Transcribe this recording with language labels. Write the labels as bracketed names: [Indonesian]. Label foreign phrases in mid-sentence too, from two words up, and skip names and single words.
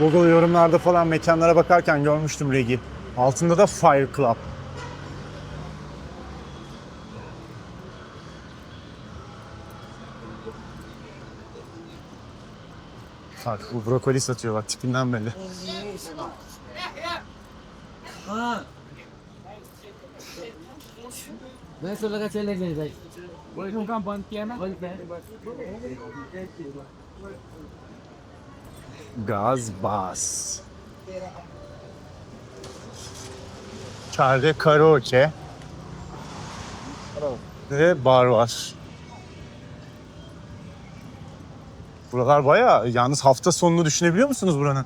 [Turkish] Google yorumlarda falan mekanlara bakarken görmüştüm Regi. Altında da Fire Club. Bak bu brokoli satıyor bak tipinden belli. [Hindi] मैं सोचा का चले गए भाई वही तुम काम बंद किया ना वही [Turkish] Gaz bas. İçeride karaoke ve bar var. Buralar bayağı, yalnız hafta sonunu düşünebiliyor musunuz buranın?